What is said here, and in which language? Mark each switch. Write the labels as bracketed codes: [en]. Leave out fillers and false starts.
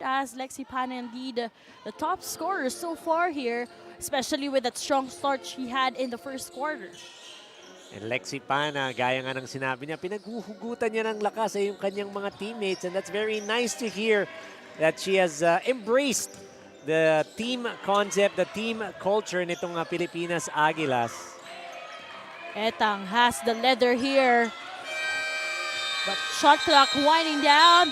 [en] As Lexi Pana indeed the top scorer so far here, especially with that strong start she had in the first quarter. [tl] And Lexi Pana, gaya nga ng sinabi niya, pinaghuhugutan niya ng lakas ay yung kanyang mga teammates. [en] And that's very nice to hear that she has embraced the team concept, the team culture nitong Pilipinas Aguilas. Etang has the leather here. But shot clock winding down.